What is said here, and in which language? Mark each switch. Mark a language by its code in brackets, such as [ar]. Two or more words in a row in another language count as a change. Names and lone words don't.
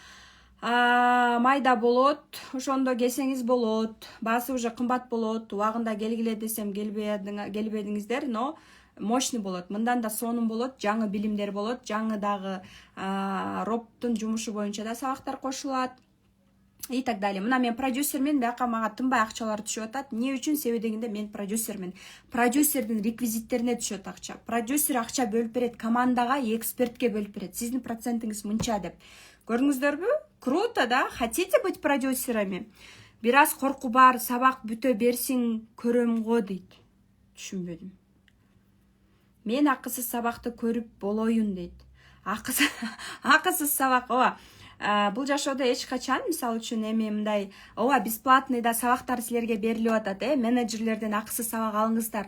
[ky] Ошондо келсеңиз болот. Баасы уже кымбат болот. Убагында келгиле десем келбедиңиздер, [ru] но мощный [ky] болот. Мындан да сонун болот, жаңы билимдер болот, жаңы дагы роботтун жумушу боюнча да сабактар кошулат. [ru] И так далее. [ky] Мына мен продюсермен, бияка мага тынбай акчалар түшүп атат. Эмне үчүн? Себеби дегенде мен продюсермин. Продюсердин реквизиттерине түшөт акча. Продюсер акча бөлүп берет командага, экспертке бөлүп берет. Сиздин процентиңиз мынча деп. Көрдүңүздөрбү? [ru] Круто, да? Хотите быть продюсерами? [ky] Бир аз корку бар, сабак бүтө берсин көрөм го дейт. Түшүнбөдүм. Мен акысыз сабакты көрүп болоюн дейт. Акысыз сабак, ооба. Бул жашоодо эч качан, мисалы үчүн мындай, бесплатный да сабактар силерге берилип атат, менеджерлерден акысыз сабак алыңыздар.